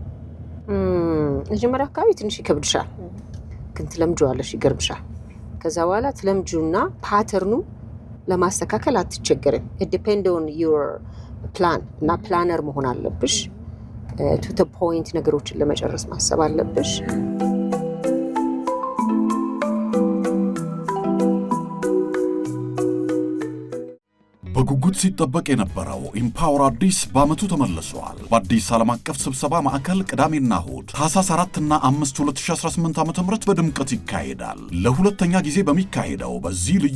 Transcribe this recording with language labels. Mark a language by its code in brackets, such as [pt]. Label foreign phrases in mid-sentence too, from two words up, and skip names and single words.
[am] መጀመሪያ አካባቢ ትንሽ ይከብድሻል፣ ግን ትለምጂዋለሽ፣ ይገርምሻል። ከዛ በኋላ ትለምጂውና ፓተርኑ ለማስተካከል አትቸገርም። [en] it depend on your plan [am] እና ፕላነር መሆን አለብሽ። [en] to the point [am] ነገሮችን ለመጨረስ ማሰብ አለብሽ። በጉጉት ሲጠበቅ የነበረው ኢምፓወር አዲስ በዓመቱ ተመልሷል። በአዲስ ዓለም አቀፍ ስብሰባ ማዕከል ቅዳሜና እሁድ ታህሳስ 4 እና 5 2018 ዓ.ም በድምቀት ይካሄዳል። ለሁለተኛ ጊዜ በሚካሄደው በዚህ ልዩ